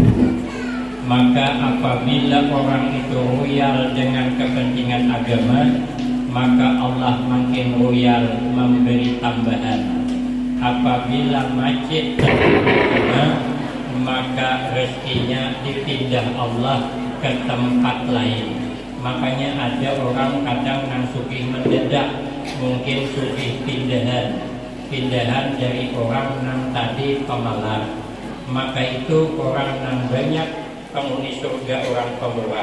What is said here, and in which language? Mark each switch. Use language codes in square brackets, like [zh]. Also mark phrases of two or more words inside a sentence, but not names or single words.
[id] Maka apabila orang itu royal dengan kepentingan agama, maka Allah makin royal memberi tambahan. Apabila masjid agama, maka rezekinya dipindah Allah ke tempat lain. [bjn] Makanya ada orang kadang nang sugih mendadak, mungkin sugih pindahan dari orang nang tadi pemalas. Maka itu orang nang banyak penghuni surga orang pemurah.